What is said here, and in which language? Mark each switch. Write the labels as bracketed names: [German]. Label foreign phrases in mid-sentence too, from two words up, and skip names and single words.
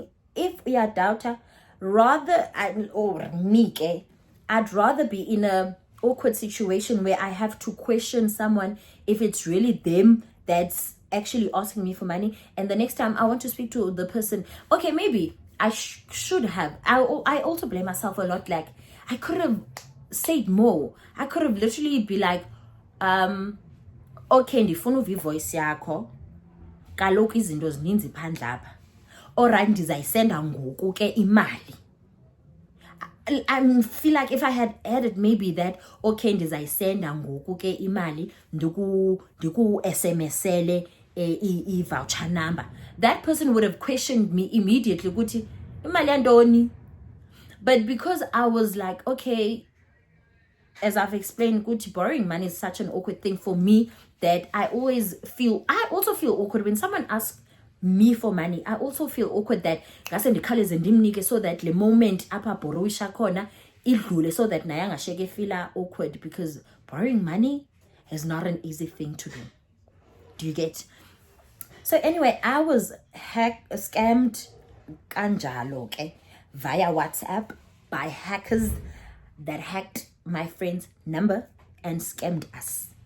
[English] If we are doubter, I'd rather be in a awkward situation where I have to question someone if it's really them that's actually asking me for money. And the next time I want to speak to the person, okay, maybe I should have. I also blame myself a lot. Like, I could have said more. I could have literally be like, [Xhosa] okay, ndifuna uva ivoice yakho, kaloku izinto zininzi phandle apha, alright ndizayisenda ngoku ke imali. [English] I feel like if I had added maybe that, okay, [Xhosa] ndizayisenda ngoku ke imali, ndiku SMSele [English] i-voucher number, that person would have questioned me immediately, [Xhosa] ukuthi imali yantoni. [English] But because I was like, okay, as I've explained, ukuthi borrowing money is such an awkward thing for me that I also feel awkward when someone asks me for money. I also feel awkward that [Xhosa] ngase ndikhawuleze ndimnike, [English] so that [Xhosa] le moment apha borrowisha khona idlule, [English] so that [Xhosa] naye angashiyeke [English] feel awkward, because borrowing money is not an easy thing to do. Do you get? So anyway, I was scammed kanjalo, okay, via WhatsApp by hackers that hacked my friend's number and scammed us.